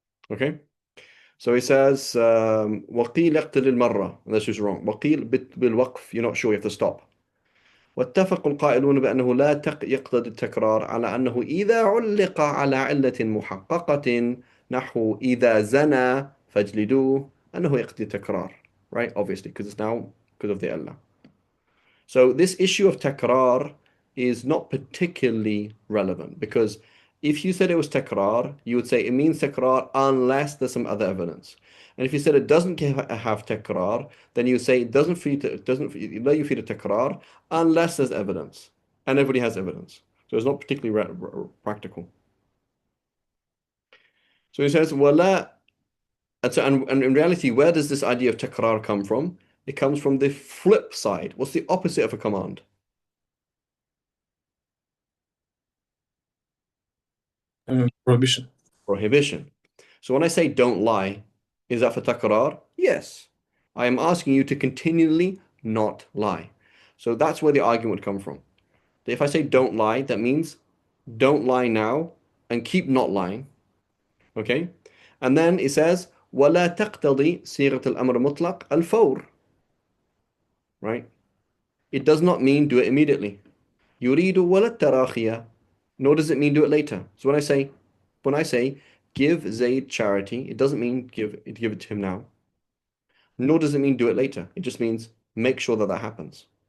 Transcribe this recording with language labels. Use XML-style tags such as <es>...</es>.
<en>Okay? So he says,</en> <ar>وقيل اقتل المرة.</ar> <en>That's just wrong.</en> <ar>وقيل بالوقف.</ar> <en>You're not sure, you have to stop.</en> <ar>واتفق القائلون بأنه لا يقتضي التكرار على أنه إذا علق على علة محققة نحو إذا زنى فاجلدوه أنه يقتضي التكرار.</ar> <en>Right? Obviously, because it's now because of the Allah. So this issue of takrar is not particularly relevant because If you said it was takrar, you would say it means takrar unless there's some other evidence. And if you said it doesn't have takrar, then you would say it doesn't let you feed a takrar unless there's evidence. And everybody has evidence. So it's not particularly practical. So he says, wala. And in reality, where does this idea of takrar come from? It comes from the flip side. What's the opposite of a command? Prohibition. Prohibition. So when I say don't lie, is that for takrar? Yes. I am asking you to continually not lie. So that's where the argument would come from. If I say don't lie, that means don't lie now and keep not lying. Okay? And then it says,</en> <ar>وَلَا تَقْتَضِي صيغة الأمر مطلق الفور.</ar> <en>Right? It does not mean do it immediately.</en> <ar>يريد ولا التراخية.</ar> <en>Nor does it mean do it later. So when I say give Zayd charity, it doesn't mean give it to him now. Nor does it mean do it later. It just means make sure that happens.</en>